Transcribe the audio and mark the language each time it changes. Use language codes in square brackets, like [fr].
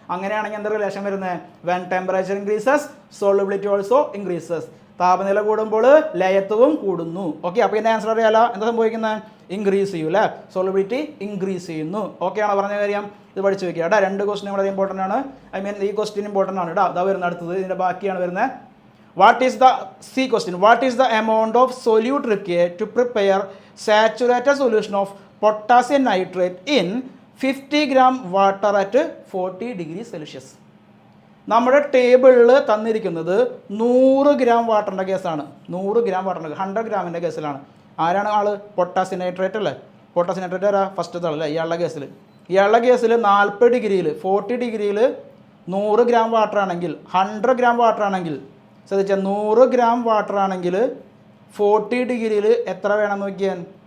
[ml] അങ്ങനെയാണെങ്കിൽ എന്താ റിലേഷൻ വരുന്നത്? [en] When temperature increases solubility also increases. [ml] താപനില കൂടുമ്പോൾ ലയത്വവും കൂടുന്നു. ഓക്കെ, അപ്പോൾ ഇതിൻ്റെ ആൻസർ അറിയാലോ. എന്താ സംഭവിക്കുന്നത്? ഇൻക്രീസ് ചെയ്യും അല്ലേ, സോളുബിലിറ്റി ഇൻക്രീസ് ചെയ്യുന്നു. ഓക്കെ ആണോ പറഞ്ഞ കാര്യം? ഇത് പഠിച്ചു വയ്ക്കുക കേട്ടോ. 2 ക്വസ്റ്റ്യൻ വളരെ ഇമ്പോർട്ടൻ്റ് ആണ്. ഐ മീൻ ഈ ക്വസ്റ്റ്യൻ ഇമ്പോർട്ടൻ്റ് ആണ് കേട്ടോ. അതാ വരുന്നത് അടുത്തത്, ഇതിൻ്റെ ബാക്കിയാണ് വരുന്നത്. [en] What is the C question? What is the amount of solute required to prepare saturated solution of potassium nitrate in 50 gram water at 40 degrees Celsius? [ml] നമ്മുടെ ടേബിളിൽ തന്നിരിക്കുന്നത് 100 ഗ്രാം വാട്ടറിൻ്റെ കേസാണ്. 100 ഗ്രാം വാട്ടറിൻ്റെ 100 ഗ്രാമിൻ്റെ കേസിലാണ്. ആരാണ് ആൾ? പൊട്ടാസ്യം നൈട്രേറ്റ് അല്ലേ. പൊട്ടാസ്യം നൈട്രേറ്റ് ആരാ? ഫസ്റ്റത്തെ ആളല്ലേ ഇയാളുടെ കേസിൽ. ഇയാളുടെ കേസിൽ 40 ഡിഗ്രിയിൽ 40 ഡിഗ്രിയിൽ 100 ഗ്രാം വാട്ടർ ആണെങ്കിൽ, 100 ഗ്രാം വാട്ടർ ആണെങ്കിൽ, ശ്രദ്ധിച്ചാൽ 100 ഗ്രാം വാട്ടർ ആണെങ്കിൽ 40 ഡിഗ്രിയിൽ എത്ര വേണം നോക്കിയാൽ?